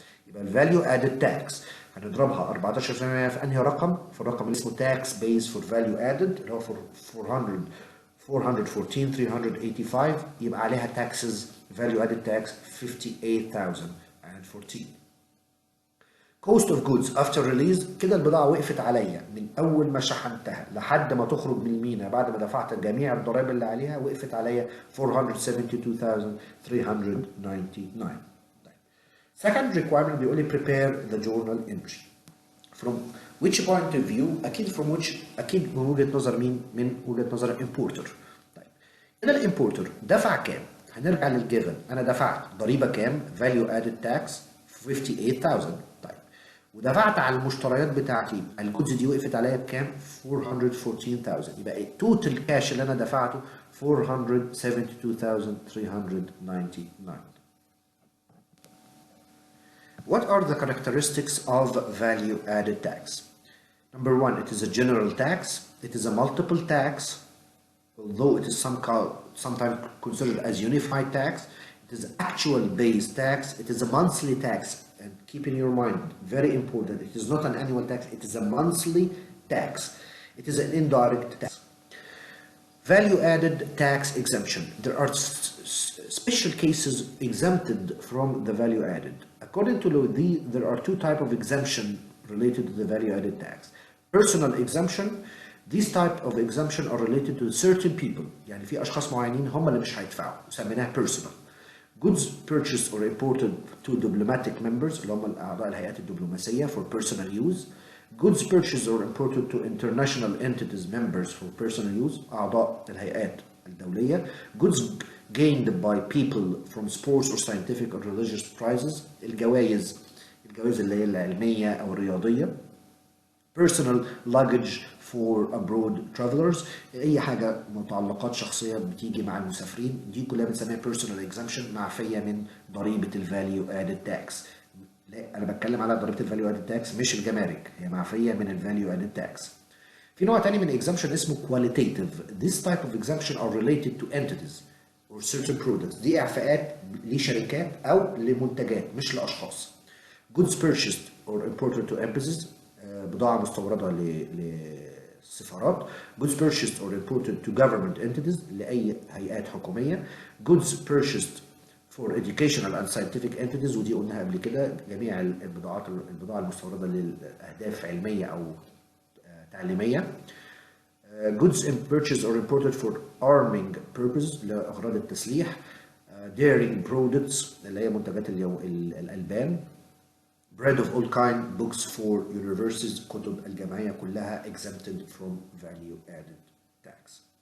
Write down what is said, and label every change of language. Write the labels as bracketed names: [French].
[Arabic] يبقى الفاليو ادد تاكس هنضربها 14% في انهي رقم؟ في الرقم اللي اسمه تاكس بيز فور فاليو ادد اللي هو 414,385 يبقى عليها تاكسز فاليو ادد تاكس 58,014. [English] cost of goods after release [Arabic] كده البضاعة وقفت عليا من أول ما شحنتها لحد ما تخرج من المينا بعد ما دفعت جميع الضرائب اللي عليها وقفت عليا 472,399. [English] Second requirement [Arabic] بيقول لي [English] prepare the journal entry. From which point of view؟ [Arabic] أكيد من وجهة نظر مين؟ من وجهة نظر الامبورتر. طيب هنا الامبورتر دفع كام؟ هنرجع للجيفن، أنا دفعت ضريبة كام؟ [English] value added tax [Arabic] 58,000. ودفعت على المشتريات بتاعتي الجودز دي وقفت عليا بكام؟ 414,000. يبقى التوتال كاش اللي انا دفعته 472,399. [English] What are the characteristics of value added tax? Number one, it is a general tax. It is a multiple tax, although it is sometimes considered as unified tax. It is actual base tax. It is a monthly tax. And keep in your mind, very important, it is not an annual tax, it is a monthly tax. It is an indirect tax. Value added tax exemption. There are special cases exempted from the value added. According to law, there are two types of exemption related to the value added tax. Personal exemption These type of exemption are related to certain people. [Arabic] يعني في أشخاص معينين هم اللي مش هيدفعوا، وسميناها personal. [English] Goods purchased or imported to diplomatic members [Arabic] اللي هم أعضاء الهيئات الدبلوماسية [English] for personal use. Goods purchased or imported to international entities members for personal use [Arabic] أعضاء الهيئات الدولية. [English] Goods gained by people from sports or scientific or religious prizes [Arabic] الجوائز اللي هي العلمية أو الرياضية. [English] Personal luggage for abroad travelers [Arabic] أي حاجة متعلقات شخصية بتيجي مع المسافرين دي كلها بنسميها [English] personal exemption [Arabic] معفية من ضريبة الفاليو added tax. لا أنا بتكلم على ضريبة الفاليو added tax مش الجمارك، هي معفية من الفاليو added tax. في نوع تاني من exemption اسمه qualitative. [English] This type of exemption are related to entities or certain products. [Arabic] دي إعفاءات لشركات أو لمنتجات مش لأشخاص. [English] Goods purchased or imported to embassies [Arabic] بضاعة مستوردة للسفارات. [English] Goods purchased or imported to government entities [Arabic] لأي هيئات حكومية. [English] Goods purchased for educational and scientific entities [Arabic] ودي قلناها قبل كده جميع البضاعة المستوردة لأهداف علمية أو تعليمية. [English] Goods purchased or imported for arming purposes [Arabic] لأغراض التسليح. [English] Dairy products [Arabic] اللي هي منتجات الألبان. [English] Bread of all kind, books for universities [Arabic] كتب الجامعية كلها [English] exempted from value added tax.